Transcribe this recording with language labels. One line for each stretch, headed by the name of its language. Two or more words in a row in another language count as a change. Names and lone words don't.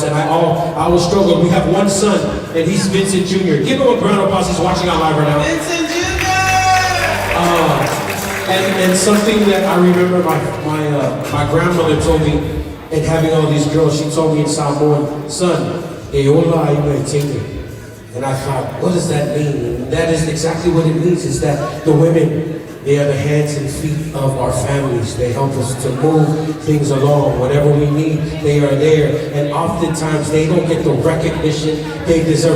English: And I always struggle. We have one son, and he's Vincent Jr. Give him a round of applause. He's watching out live right now. Vincent Jr. And something that I remember my grandmother told me, and having all these girls, she told me in Samoan, son,
Samoan: e ola ai mai tine.
English: And I thought, what does that mean? And that is exactly what it means, is that the women, they are the hands and feet of our families. They help us to move things along. Whatever we need, they are there. And oftentimes, they don't get the recognition they deserve.